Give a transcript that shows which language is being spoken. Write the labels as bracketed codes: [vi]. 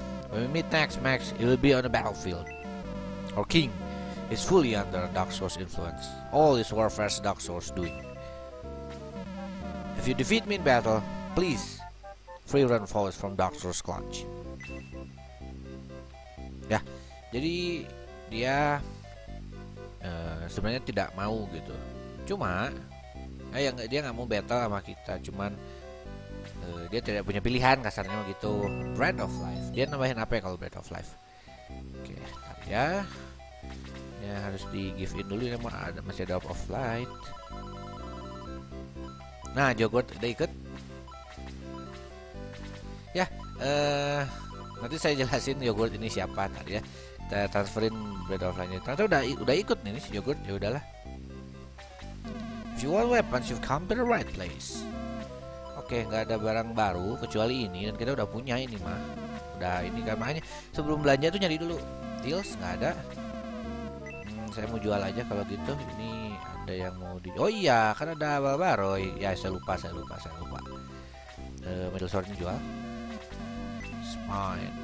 [en] When we meet next, Max, it will be on the battlefield. Our king is fully under Dark Soul's influence. All his warfare Dark Soul's doing. If you defeat me in battle, please free Runfalls from Dark Soul's clutch. [id] Ya, jadi dia sebenarnya tidak mau gitu. Cuma dia nggak mau battle sama kita, cuman dia tidak punya pilihan, kasarnya begitu. Breath of Life, dia nambahin apa ya kalau Breath of Life? Oke, ya harus di give in dulu, masih ada of Light. Nah, Jogurt udah ikut ya. Nanti saya jelasin Yogurt ini siapa tadi ya. Kita transferin Breath of Light-nya. Ternyata udah ikut nih si Yogurt. Ya udahlah. [en] If you want weapons, you've come to the right place. [id] Oke, nggak ada barang baru kecuali ini, dan kita udah punya ini mah. Udah ini kan, makanya sebelum belanja tuh nyari dulu. Deals nggak ada. Saya mau jual aja kalau gitu. Ini ada yang mau di. Oh iya, kan ada Balbaroy. Ya, saya lupa. Middle sword-nya jual. [en] It's mine.